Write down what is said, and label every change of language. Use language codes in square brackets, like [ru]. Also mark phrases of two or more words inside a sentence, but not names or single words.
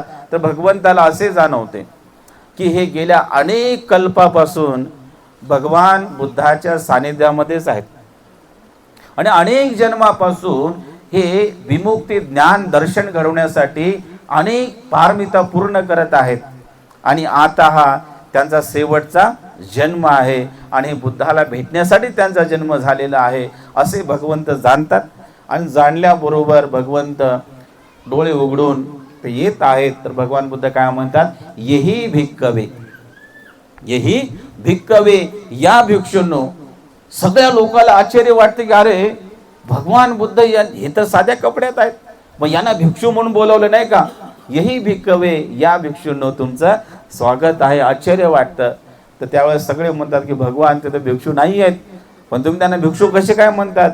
[mr] तर भगवंताला असे जाणवते की हे गेल्या अनेक कल्पापासून भगवान बुद्धाच्या सानिध्यामध्येच आहेत, आणि अनेक जन्मापासून हे विमुक्ती ज्ञान दर्शन घडवण्यासाठी अनेक पारमिता पूर्ण करत आहेत. आणि आता हा त्यांचा शेवटचा जन्म आहे, आणि बुद्धाला भेटण्यासाठी त्यांचा जन्म झालेला आहे असे भगवंत जाणतात. आणि जाणल्याबरोबर भगवंत डोळे उघडून ते येत आहेत. तर भगवान बुद्ध काय म्हणतात, [pi] येही भिक्कवे, येही भिक्कवे, [mr] या भिक्षूंनो. सगळ्या लोकांना आश्चर्य वाटते की अरे भगवान बुद्ध हे तर साध्या कपड्यात आहेत, मग यांना भिक्षू म्हणून बोलवलं नाही का. [pi] येही भिक्कवे, [mr] या भिक्षूंनो, तुमचं स्वागत आहे. आश्चर्य वाटतं. तर त्यावेळेस सगळे म्हणतात की भगवान ते तर भिक्षू नाही आहेत, पण तुम्ही त्यांना भिक्षू कसे काय म्हणतात.